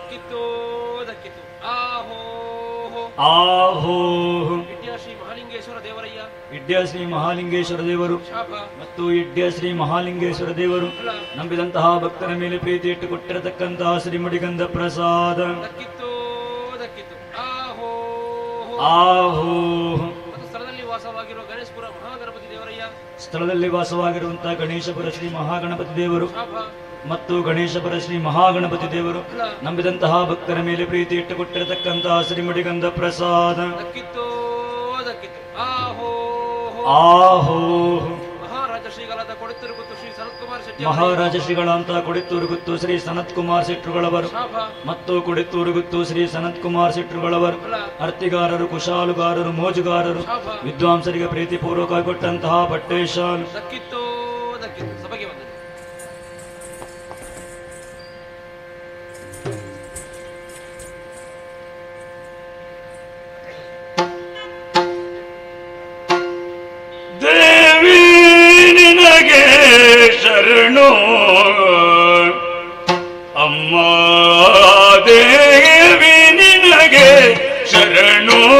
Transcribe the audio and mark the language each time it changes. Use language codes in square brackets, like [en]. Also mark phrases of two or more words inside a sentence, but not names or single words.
[kn] ಆಹೋ ಇಡ್ಯ ಶ್ರೀ ಮಹಾಲಿಂಗೇಶ್ವರ ದೇವರು ಮತ್ತು ಇಡ್ಯ ಶ್ರೀ ಮಹಾಲಿಂಗೇಶ್ವರ ದೇವರು ನಂಬಿದಂತಹ ಭಕ್ತರ ಮೇಲೆ ಪ್ರೀತಿ ಇಟ್ಟುಕೊಟ್ಟಿರತಕ್ಕಂತಹ ಶ್ರೀಮುಡಿಗಂಧ ಪ್ರಸಾದ ಆಹೋ. ಮತ್ತು ಸ್ಥಳದಲ್ಲಿ ವಾಸವಾಗಿರುವ ಗಣೇಶಪುರ ಮಹಾಗಣಪತಿ ದೇವರಯ್ಯ, ಸ್ಥಳದಲ್ಲಿ ವಾಸವಾಗಿರುವಂತಹ ಗಣೇಶಪುರ ಶ್ರೀ ಮಹಾಗಣಪತಿ ದೇವರು ಶಾಪ ಮತ್ತು ಗಣೇಶಪುರ ಶ್ರೀ ಮಹಾಗಣಪತಿ ದೇವರು ಫಲ ನಂಬಿದಂತಹ ಭಕ್ತರ ಮೇಲೆ ಪ್ರೀತಿ ಇಟ್ಟುಕೊಟ್ಟಿರತಕ್ಕಂತಹ ಶ್ರೀಮಡಿಗಂಧ ಪ್ರಸಾದ. ದಕ್ಕಿತ್ತೋ ದಕ್ಕಿತ್ತು. ಆಹೋ ಆಹೋ. ಮಹಾರಾಜ ಶ್ರೀಗಳಾದ ಕೊಡುತ್ತೂರು ಗುತ್ತು ಶ್ರೀ ಸನತ್ಕುಮಾರ್ ಶೆಟ್ಟಿ ಮಹಾರಾಜ ಶ್ರೀಗಳಂತ ಕೊಡಿತ್ತೂರು ಗುತ್ತು ಶ್ರೀ ಸನತ್ ಕುಮಾರ್ ಶೆಟ್ರುಗಳವರು ಶಾಪ ಮತ್ತು ಕೊಡಿತ್ತೂರು ಗುತ್ತು ಶ್ರೀ ಸನತ್ ಕುಮಾರ್ ಶೆಟ್ರುಗಳವರು ಫಲ ಅರ್ತಿಗಾರರು, ಕುಶಾಲುಗಾರರು, ಮೋಜುಗಾರರು, ಶಾಪ ವಿದ್ವಾಂಸರಿಗೆ ಪ್ರೀತಿಪೂರ್ವಕವಾಗಿ ಕೊಟ್ಟಂತಹ ಬಟ್ಟೇಶಾಲ್. ದಕ್ಕಿತ್ತೋ ದಕ್ಕಿತ್ತು. ಸಭೆಗೆ ಬಂದರೆ ದೇವಿ ನಿನಗೆ ಶರಣು ಅಮ್ಮ, ದೇವಿ ನಿನಗೆ ಶರಣು.